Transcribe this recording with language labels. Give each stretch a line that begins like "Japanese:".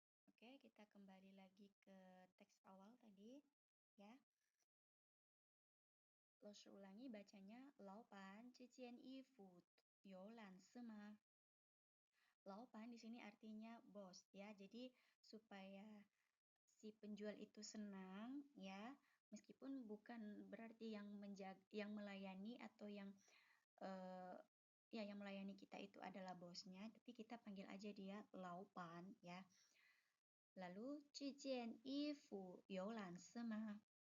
Indonesian: Oke, kita kembali lagi ke teks awal tadi, ya. Laoshi ulangi bacanya,
Chinese: 老板，这件衣服有蓝色吗？
Indonesian: Laopan di sini artinya bos ya. Jadi supaya si penjual itu senang ya, meskipun bukan berarti yang melayani atau eh, yang melayani kita itu adalah bosnya, tapi kita panggil aja dia Laopan ya. Lalu
Chinese: 这件衣服有蓝色吗？